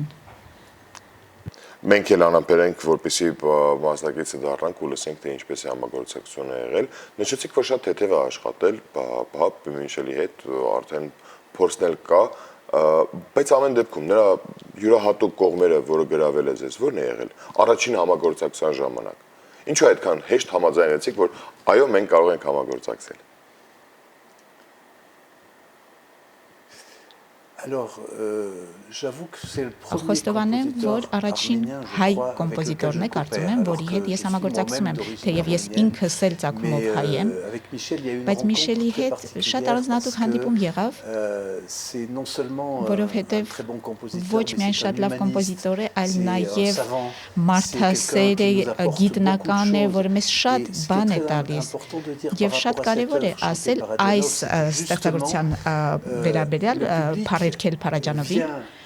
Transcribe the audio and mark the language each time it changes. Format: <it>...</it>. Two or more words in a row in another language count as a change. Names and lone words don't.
<hy>Մենք էլ անապերենք որպեսի մասնակիցը դառնանք ու լսենք թե ինչպես է համագործակցությունը եղել նշեցիք որ շատ թեթև է աշխատել Միշելի հետ արդեն փորձնել կա բայց ամեն դեպքում նրա յուրահատուկ կողմերը որը գրավել է ձեզ ո՞րն է եղել առաջին համագործակցության ժամանակ Ինչու այդքան հեշտ համաձայնեցիք, որ այո, մենք կարող ենք համագործակցել։</hy> <fr>Alors, j'avoue que c'est le premier</fr> <hy>Խոստովանեմ, որ առաջին հայ կոմպոզիտորն է, կարծում եմ, որի հետ ես համագործակցում եմ, թեև ես ինքս էլ ծագումով հայ եմ, բայց Միշելի հետ շատ առանձնահատուկ հանդիպում եղավ, որովհետև ոչ միայն շատ լավ կոմպոզիտոր է, այլ նաև մարդասեր է, գիտնական է, որը մեզ շատ բան է տալիս, եւ շատ կարևոր է ասել այս ստեղծագործության վերաբերյալ Փարերքել Փարաջանովին</hy>